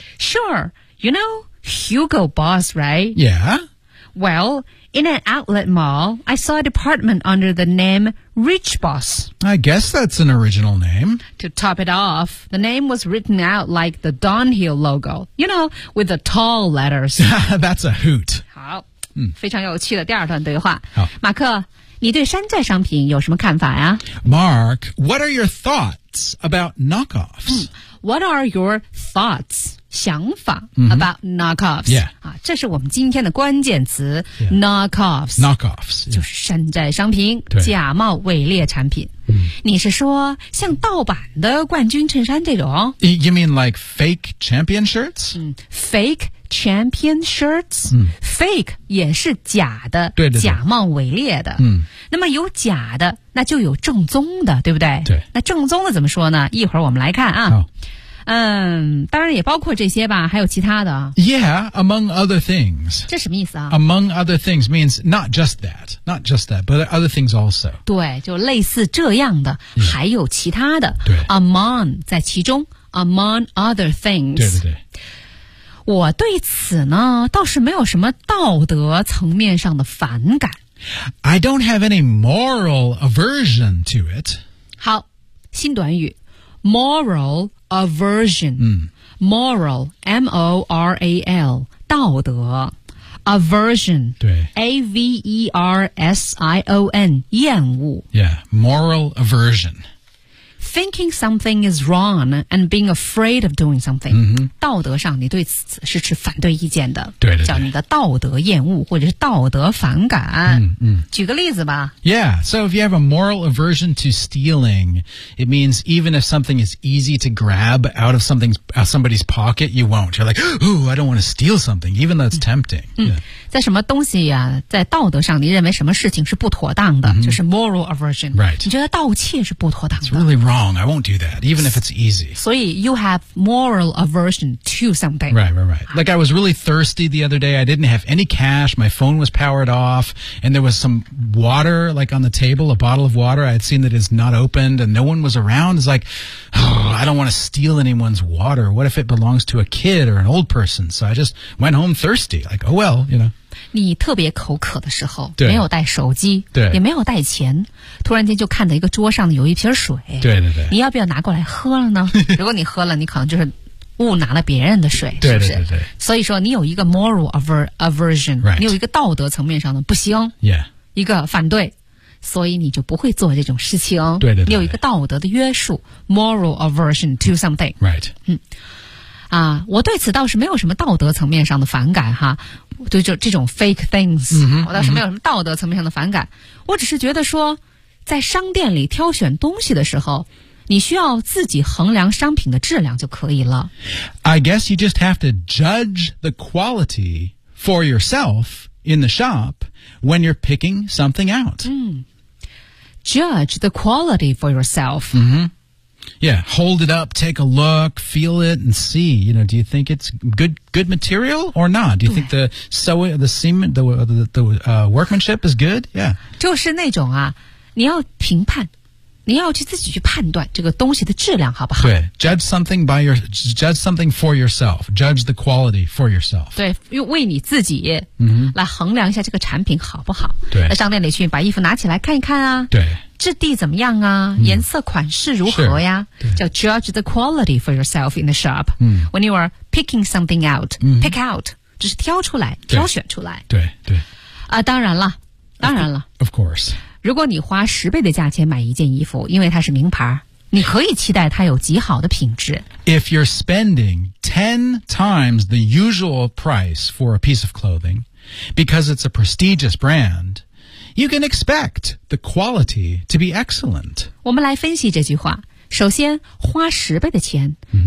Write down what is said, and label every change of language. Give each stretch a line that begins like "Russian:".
English: Sure. You know... Hugo Boss, right? Yeah. Well, in an outlet mall, I saw a department under the name Rich Boss. I guess that's an original name. To top it off, the name was written out like the Dunhill logo, you know, with the tall letters. That's a hoot.
Chinese: 好、嗯、非常有趣的第二段对话。好马克你对山寨商品有什么看法呀
English: Mark, what are your thoughts? thoughts about knockoffs?、 Mm. What are your thoughts,
Chinese: 想法、
English: mm-hmm. about knockoffs? Yeah.、
Chinese: 啊、这是我们今天的关键词、yeah. knockoffs.
English: Knockoffs.、
Chinese: Yeah. 就是山寨商品、假冒伪劣产品。你是说像盗版的冠军衬衫这种
English: You mean like fake champion shirts?、 Mm. Fake champion shirts?、Mm. Fake
Chinese: 也是假的对对对假冒伪劣的、 mm. 那么有假的那就有正宗的对不对对。那正宗的怎么说呢一会儿我们来看啊、 oh. 嗯，当然也包括这些吧还有其他的
English: Yeah, among other things
Chinese: 这什么意思啊
English: Among other things means not just that, but other things also
Chinese: 对就类似这样的、
English: yeah.
Chinese: 还有其他的对
English: Among
Chinese: 在其中
English: Among other things
Chinese: 对对对我对此呢倒是没有什么道德层面上的反感。
English: I don't have any moral aversion to it.
Chinese: 好新短语 ,moral aversion,、嗯、
English: moral, M-O-R-A-L,
Chinese: 道德
English: ,aversion,
Chinese: 对
English: A-V-E-R-S-I-O-N,
Chinese: 厌恶
English: Yeah, moral aversion. Thinking something is wrong and being afraid of doing something、 mm-hmm.
Chinese: 道德上你对此是持反对意见的对对对叫你的道德厌恶或者是道德反感、 mm-hmm. 举个例子吧
English: Yeah, so if you have a moral aversion to stealing it means even if something is easy to grab out of somebody's pocket you won't You're like, ooh, I don't want to steal something even though it's tempting、 mm-hmm. yeah.
Chinese: 在什么东西啊在道德上你认为什么事情是不妥当的、 mm-hmm. 就是 moral aversion、
English: right.
Chinese: 你觉得盗窃是不妥当的
English: Wrong. I won't do that, even if it's easy. So you have moral aversion to something. Right, right, right. Like I was really thirsty the other day. I didn't have any cash. My phone was powered off. And there was some water, like on the table, a bottle of water. I had seen that it's not opened and no one was around. It's like, oh, I don't want to steal anyone's water. What if it belongs to a kid or an old person? So I just went home thirsty. Like, oh, well, you know.
Chinese: 你特别口渴的时候没有带手机对也没有带钱突然间就看到一个桌上有一瓶水对对对你要不要拿过来喝了呢如果你喝了你可能就是误拿了别人的水对对对对是不是所以说你有一个 moral aversion、
English: right.
Chinese: 你有一个道德层面上的不行、
English: yeah.
Chinese: 一个反对所以你就不会做这种事情对对对你有一个道德的约束 moral aversion to something、
English: right.
Chinese: 嗯啊，我对此倒是没有什么道德层面上的反感哈，对这种
English: fake things，、 mm-hmm,
Chinese: 我倒是没有什么道德层面上的反感。 Mm-hmm. 我只是觉得说，在商店里挑选东西的时候，你需要自己衡量商品的质量就可以了。
English: I guess you just have to judge the quality for yourself in the shop when you're picking something out. 嗯，judge the quality for yourself. Mm-hmm. Yeah, hold it up, take a look, feel it, and see. You know, do you think it's good material or not? Do you think the sewing, the seam, the workmanship is good? Yeah.
Chinese: 就是那种啊，你要评判，你要去自己去判断这个东西的质量好不好？对
English: judge something for yourself. Judge the quality for yourself.
Chinese: 对，为你自己来衡量一下这个产品好不好？对，在商店里去把衣服拿起来看一看啊。对。质地怎么样啊颜色款式如何呀、嗯、
English: 叫 judge the quality for yourself in the shop、嗯、 When you are picking something out、嗯、
Chinese: Pick out 只是挑出来挑选出来对对、当然了
English: Of course
Chinese: 如果你花十倍的价钱买一件衣服因为它是名牌你可以期待它有极好的品质
English: If you're spending 10 times the usual price for a piece of clothing Because it's a prestigious brandYou can expect the quality to be excellent.
Chinese: 我们来分析这句话。首先，花十倍的钱、 mm-hmm.